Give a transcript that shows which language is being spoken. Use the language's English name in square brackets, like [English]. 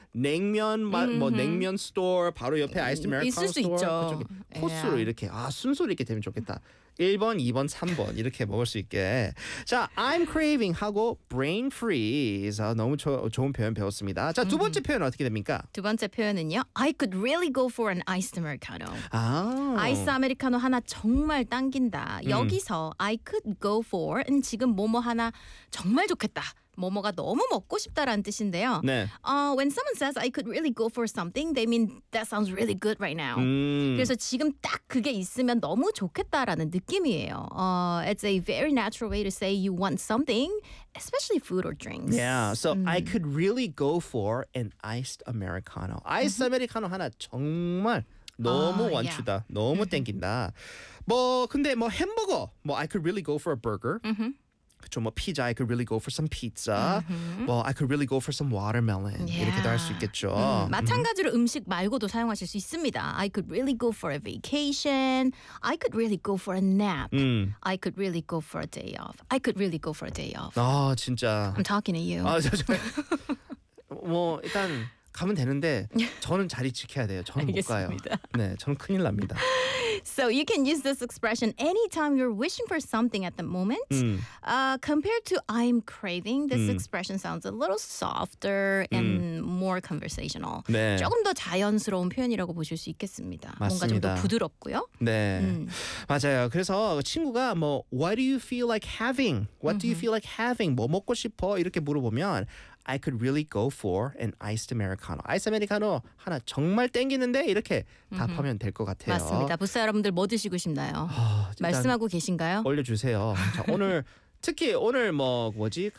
[Korean] 냉면 마, 뭐 냉면 스토어 바로 옆에 아이스 아메리카노 스토어 있을 수 있죠. 코스로 [English] yeah. [Korean] 이렇게 아 순서 이렇게 되면 좋겠다. 1번, 2번, 3번 이렇게 먹을 수 있게. 자, [English] I'm craving [Korean] 하고 [English] brain freeze. [Korean] 아, 너무 좋은 표현 배웠습니다. 자, 두 번째 표현 어떻게 됩니까? 두 번째 표현은요. [English] I could really go for an iced americano. 아. [Korean] 아이스 아메리카노 하나 정말 당긴다. 여기서 I could go for 은 지금 뭐뭐 하나 정말 좋겠다. 뭐뭐가 너무 먹고 싶다라는 뜻인데요. 네. [English] When someone says I could really go for something, they mean that sounds really good right now. [Korean] 그래서 지금 딱 그게 있으면 너무 좋겠다라는 느낌이에요. [English] It's a very natural way to say you want something, especially food or drinks. Yeah. So I could really go for an iced Americano. [Korean] Iced Americano 하나 정말 너무 원추다. [English] Yeah. [Korean] 너무 땡긴다. 뭐 근데 뭐 햄버거. [English] 뭐 I could really go for a burger. [Korean] 좀 뭐 피자, [English] I could really go for some pizza. Well, I could really go for some watermelon. [Korean] Yeah. 이렇게도 할 수 있겠죠. 마찬가지로 음식 말고도 사용하실 수 있습니다. [English] I could really go for a vacation. I could really go for a nap. I could really go for a day off. I could really go for a day off. [Korean] 아, 진짜. [English] I'm talking to you. [Korean] 아, 뭐 일단 가면 되는데 저는 자리 지켜야 돼요. 저는 알겠습니다. 못 가요. 네, 저는 큰일 납니다. [English] So you can use this expression anytime you're wishing for something at the moment. Compared to I'm craving, this expression sounds a little softer and more conversational. [Korean] 네. 조금 더 자연스러운 표현이라고 보실 수 있겠습니다. 맞습니다. 뭔가 좀 더 부드럽고요. 네, 맞아요. 그래서 친구가 뭐 [English] What do you feel like having? [Korean] What do you feel like having? 뭐 먹고 싶어? 이렇게 물어보면 [English] I could really go for an iced Americano. [Korean] 아이스 아메리카노 하나 정말 땡기는데 이렇게 답하면 될 것 같아요. 맞습니다. 부스 여러분들 뭐 드시고 싶나요? 아, 말씀하고 계신가요? 올려주세요. 자, 오늘 특히 오늘 뭐 뭐지?